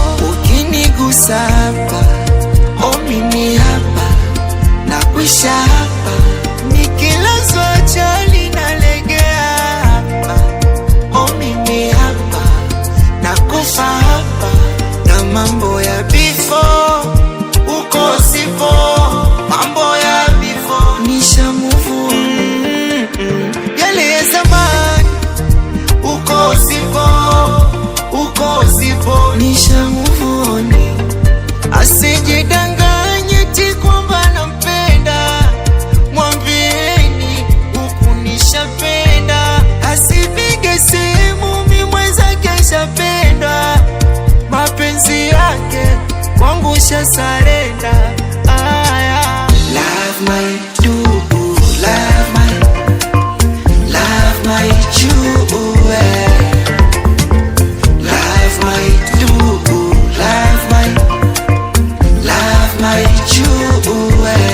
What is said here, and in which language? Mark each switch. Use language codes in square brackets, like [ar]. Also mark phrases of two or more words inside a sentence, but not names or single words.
[sw] Ukinigusa hapa, oh, mimi hapa, nakwisha hapa. Nikilazwa chali nalegea hapa, oh, mimi hapa, nakufa hapa. Na mambo ya before, uko sipo, mambo ya before, nisha [en] move on. Mm-mm. [sw] Yale ya zamani, uko sipo, uko sipo, nisha [en] move on. [sw] Asijidanganye ti kwamba nampenda, mwambieni huku nishapenda, asipige simu mi mwenzake nshapenda, mapenzi yake kwangu shasarenda. Aya. [en] Love my do, love my, love my do, eh. Love my do, love my, love my do, eh.